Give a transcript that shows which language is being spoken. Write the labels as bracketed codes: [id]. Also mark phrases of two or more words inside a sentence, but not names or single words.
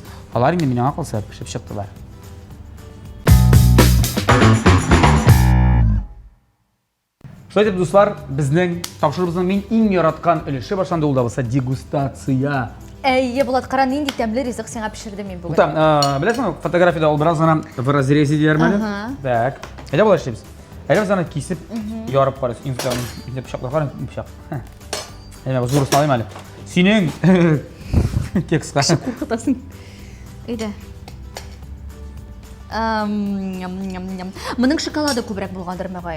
[tt] Алар инде миңа калса пешеп чыктылар. Шулай дип, дуслар, безнең тапшырыбызның мин иң яраткан өлеше башланды, ул да булса дегустация. Әйе, Булат, кара, нинди тәмле ризык сиңа пешердем мин бүген. Там, беләсеңме, фотографиядә ул бераз гына [ru] в разрезе [tt] диярләр. Так. Әйдә булар эшлибез. Әйдә без аны кисеп, ярып карыйбыз. Инде пычаклар карыйм, пычак. Әйдә, зур салыйм әле. Синең кекска. Куркытасың. Әйдә. Моның шоколады күбрәк булгандыр мөгаен.